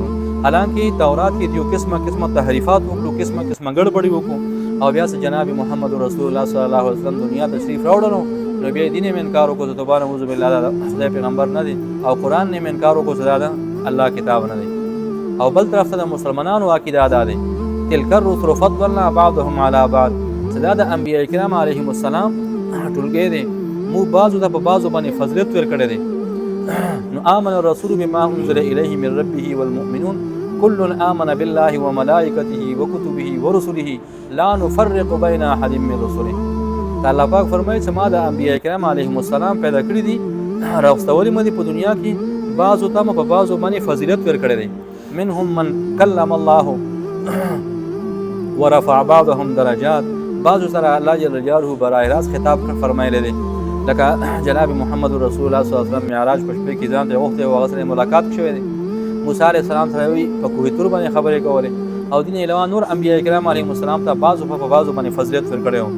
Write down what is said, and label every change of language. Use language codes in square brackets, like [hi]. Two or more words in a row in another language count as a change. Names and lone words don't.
[ps] حالانکه تورات کې یو قسمه تحریفات وکړو، قسمه ګډوډي وکړو، او بیا جناب محمد رسول الله [ar] صلی الله علیه وسلم [ps] دنیا تشریف راوړلو نو بیا دین یې انکار وکړو، چې توبه [ar] نعوذ بالله [ps] دا خدای پیغمبر نه دی، او قرآن نه انکار وکړو چې دا الله کتاب نه دی. او بل طرف ته د مسلمانانو عقیده دا دی، [ar] تلک الرسل فضلنا بعضهم علی بعض، [ps] چې دا د انبیاء کرام [ar] علیهم السلام [ps] ټولګی دی، موږ بعضو ته په بعضو باندې فضیلت ورکړی دی. [ar] نو آمن الرسول بما انزل الیه من ربه والمؤمنون كل آمن بالله وملائکته وکتبه ورسله لا نفرق بین احد من رسله. [ps] الله پاک فرمایي چې ما د انبیاء کرام [ar] علیهم السلام [ps] پیدا کړي دي، راوستولي مې دي په دنیا کې، بعضو ته په بعضو باندې فضیلت ورکړی دی. [ar] منهم من کلم الله ورفع بعضهم درجات، [ps] بعضو سره الله [ar] جل جلاله [ps] براه راست خطاب فرمایلی دی، لکه جناب محمد رسول الله [ar] صلی الله علیه وسلم [ps] معراج په شپه کې ځان ته وخت او هغه سره ملاقات شوی دی. موسی [ar] علیه السلام [ps] سره وی په کوه طور باندې خبرې کولې، او دین علاوه نور انبیاء کرام [ar] علیهم السلام [ps] ته بعضو په بعضو باندې فضیلت ورکړی و.